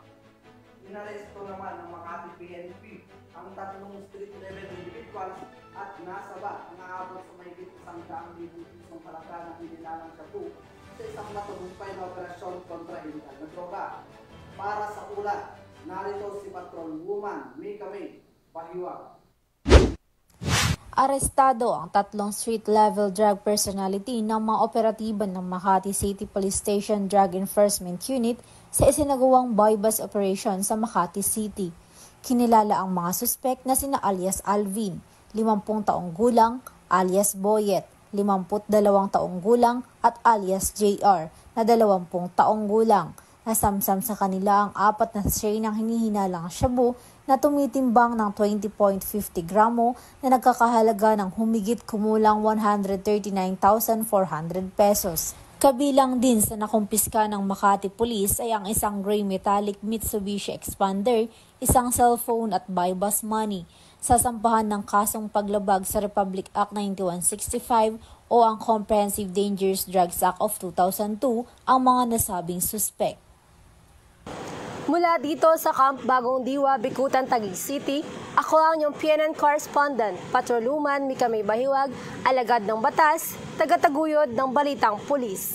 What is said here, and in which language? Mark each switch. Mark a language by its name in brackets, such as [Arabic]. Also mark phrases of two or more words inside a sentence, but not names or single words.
[Filipino] Inaresto naman ng Makati PNP ang 3 [English] street level individuals [Filipino] at nasaba na aabot sa mahigit 100,000 pisong halaga ng inilalang shabu sa isang matagumpay na operasyon kontra iligal na droga. Para sa ulat, narito si Patrolwoman Mika May Pahiwag. Arestado ang 3 [English] street-level drug personality [Filipino] ng mga operatiba ng Makati City Police Station Drug Enforcement Unit sa isinagawang [English] buy-bust operation [Filipino] sa Makati City. Kinilala ang mga suspek na sina alias Alvin, 50 taong gulang, alias Boyet, 52 taong gulang at alias JR na 20 taong gulang. Nasamsam sa kanila ang 4 na strain ng hinihinalang shabu na tumitimbang ng 20.50 gramo na nagkakahalaga ng humigit kumulang 139,400 pesos. Kabilang din sa nakumpiska ng Makati Police ay ang isang [English] gray metallic [Filipino] Mitsubishi Expander, isang cellphone at [English] buy-bus money. [Filipino] Sasampahan ng kasong paglabag sa Republic Act 9165 o ang Comprehensive Dangerous Drugs Act of 2002 ang mga nasabing suspek. Mula dito sa Camp Bagong Diwa, Bikutan, Taguig City, ako ang inyong PNN correspondent, Patrolwoman Mika May Bahiwag, alagad ng batas, tagataguyod ng balitang pulis.